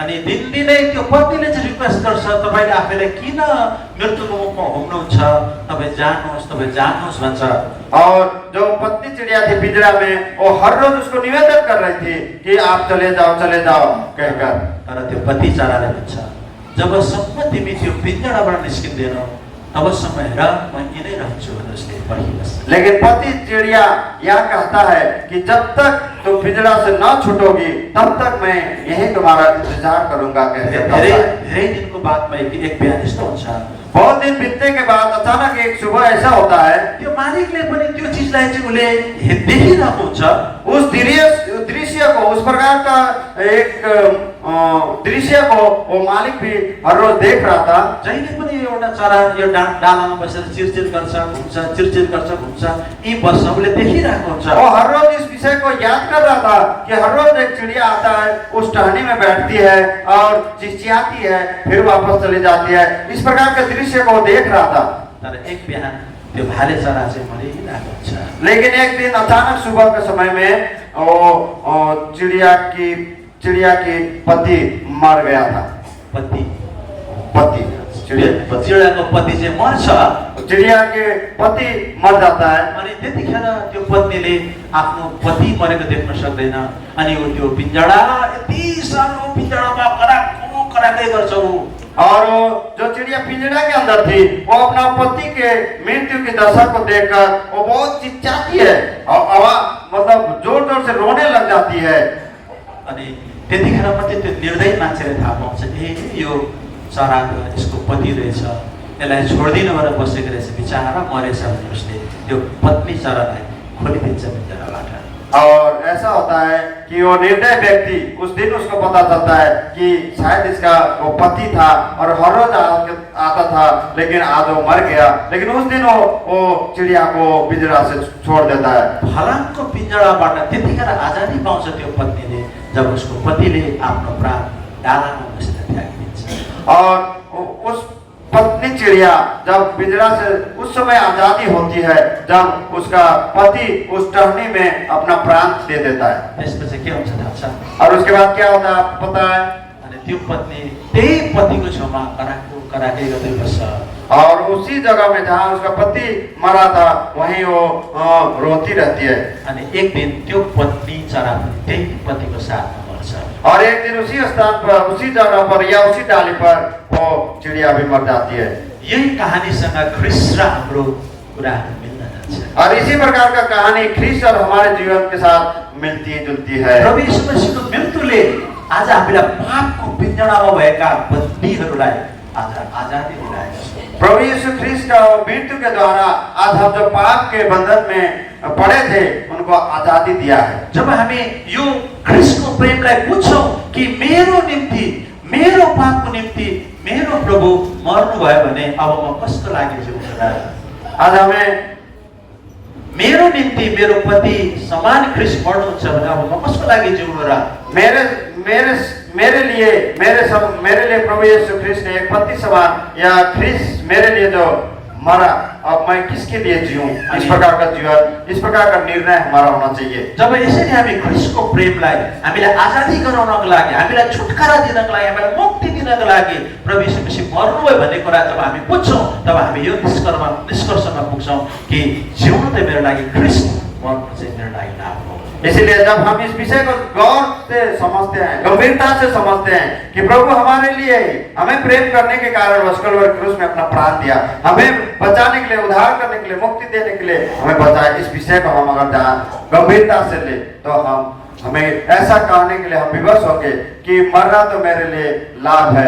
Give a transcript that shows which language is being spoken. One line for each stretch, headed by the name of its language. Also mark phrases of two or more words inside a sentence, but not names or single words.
Nepali: अनि दिनदिनै त्यो पतिले चाहिँ रिक्वेस्ट गर्छ, तपाईले आफैलाई किन मृत्युको मुखमा हुनुहुन्छ, तपाईँ जानुहोस् भन्छ।
Hindi: और जो पत्नी चिड़िया थी पिंजरा में वो हर रोज उसको निवेदन कर रही थी कि आप चले जाओ कहकर।
Nepali: तर त्यो पति चराले भन्छ, जबसम्म तिमी त्यो पिंजडाबाट निस्किँदैनौ तबसम्म हेर म यहीँ रहन्छु भनेर उसले पर्खिबस्छ।
Hindi: लेकिन पति चिड़िया यह कहता है कि जब तक तुम पिंजरा से न छूटोगी तब तक मैं यहीं तुम्हारा इंतजार करूंगा कहकर।
Nepali: धेरै दिनको बादमा एक बिहान यस्तो हुन्छ,
Hindi: बहुत दिन बीतने के बाद अचानक एक सुबह ऐसा होता है,
Nepali: त्यो मालिकले पनि त्यो चीजलाई चाहिँ उले देखिरहेको हुन्छ।
Hindi: उस दृश्य को, उस प्रकार का एक दृश्य को वो मालिक भी हर रोज देख रहा था।
Nepali: जहिले पनि एउटा चरा यो डालामा बसेर चिरचिर गर्छ घुम्छ, यी बस्छौले देखिरहेको हुन्छ।
Hindi: वो हर रोज इस विषय को याद कर रहा था कि हर रोज एक चिड़िया आता है, उस टहनी में बैठती है और चिचियाती है, फिर वापस चली जाती है। इस प्रकार के दृश्य को देख रहा था।
Nepali: तर एक बिहान त्यो भाले चरा चाहिँ मरिरहेको हुन्छ।
Hindi: लेकिन एक दिन अचानक सुबह के समय में वो चिड़िया की पति मर गया था।
Nepali: पति चिड़िया को पति चाहिँ मर्छ।
Hindi: चिड़िया के पति मर जाता है।
Nepali: अनि त्यतिखेर त्यो पत्नीले आफ्नो पति मरेको देख्न सक्दैन, अनि ऊ त्यो पिंजडा यति सानो पिंजडामा कराकै गर्छ।
Hindi: और जो चिड़िया पिंजरा के अंदर थी वो अपना पति के मृत्यु की दशा को देखकर वो बहुत चिल्लाती है और आवाज मतलब जोर जोर से रोने लग जाती है।
Nepali: अनि त्यतिखेर मात्रै त्यो निर्दयी मान्छेले थाहा पाउँछ, यो चरा यसको पति रहेछ, यसलाई छोड्दिन भनेर बसेको रहेछ, बिचारा मरेछ भने उसले त्यो पत्नी चरालाई खोलिदिन्छ पिंजडाबाट।
Hindi: और ऐसा होता है कि वो निर्दय व्यक्ति उस दिन उसको पता चलता है कि शायद इसका वो पति था और हर रोज आता था था, लेकिन आज वो मर गया। लेकिन उस दिन वो चिड़िया को पिंजरा से छोड़ देता है।
Nepali: फलामको पिंजडाबाट त्यतिखेर आजादी पाउँछ त्यो पत्नीले जब उसको पतिले आफ्नो प्राण डालामा बसेर त्यागिदिन्छ।
Hindi: और उस पत्नी चिड़िया जब पिंजरा से उस समय आजादी होती है जब उसका पति उस टहनी में अपना प्राण दे देता है।
Nepali: त्यसपछि के हुन्छ थाहा छ?
Hindi: और उसके बाद क्या होता है आपको पता है?
Nepali: अनि त्यो पत्नी त्यही पतिको छेउमा कराके गर्दै बस्छ।
Hindi: और उसी जगह में जहाँ उसका पति मरा था वहीं वो रोती रहती है।
Nepali: अनि एक दिन त्यो पत्नी चरा पनि त्यही पतिको साथमा मर्छ।
Hindi: और एक दिन उसी स्थान पर, उसी जगह पर या उसी डाली पर वो चिड़िया भी मर जाती है।
Nepali: यही कहानीसँग ख्रिस्ट र हाम्रो कुराहरू मिल्न जान्छ।
Hindi: और इसी प्रकार का कहानी ख्रिस्ट और हमारे जीवन के साथ मिलती जुलती है।
Nepali: प्रभु यीशु मसीहको मृत्युले आज हामीलाई पापको पिंजडामा भएका बन्दीहरूलाई आज आजादी दिलाएको छ।
Hindi: प्रभु यीशु ख्रिस्ट का मृत्यु के द्वारा आज हम जो पाप के बंधन में पड़े थे उनको आजादी दिया है।
Nepali: जब हामी यो ख्रिस्टको प्रेमलाई बुझ्छौँ कि मेरो निम्ति, मेरो पापको निम्ति मेरो प्रभु मर्नु भयो भने अब म कसको लागि जिउँछु र?
Hindi: आज हमें
Nepali: मेरो निम्ति मेरो पति समान ख्रिस्ट मर्नुहुन्छ भने अब म कसको लागि जिउनु र?
Hindi: मेरे लिए प्रभु यीशु ख्रिस्ट ने एक पति समान या ख्रिस्ट मेरे लिए जो मरा, अब मैं किसके लिए जीऊं? इस प्रकार का जीवन, इस प्रकार का निर्णय हमारा होना चाहिए।
Nepali: जब यसरी हामी ख्रिस्टको प्रेमलाई हामीलाई आजादी गराउनको लागि, हामीलाई छुटकारा दिनको लागि, हामीलाई मुक्ति दिनको लागि प्रभु यीशु मसीह मर्नुभयो भन्ने कुरा जब हामी बुझ्छौँ तब हामी यो निष्कर्षमा पुग्छौँ कि जिउनु त मेरो लागि ख्रिस्ट, मर्नु चाहिँ मेरो लागि लाभ हो।
Hindi: इसलिए जब हम इस विषय को गौर से समझते हैं, गंभीरता से समझते हैं कि प्रभु हमारे लिए हमें प्रेम करने के कारण कलवरी क्रूस में अपना प्राण दिया, हमें बचाने के लिए, उद्धार करने के लिए, मुक्ति देने के लिए हमें बचाया। इस विषय को हम अगर गंभीरता से ले तो हमें ऐसा कहने के लिए हम विवश होंगे कि मरना तो मेरे लिए लाभ है।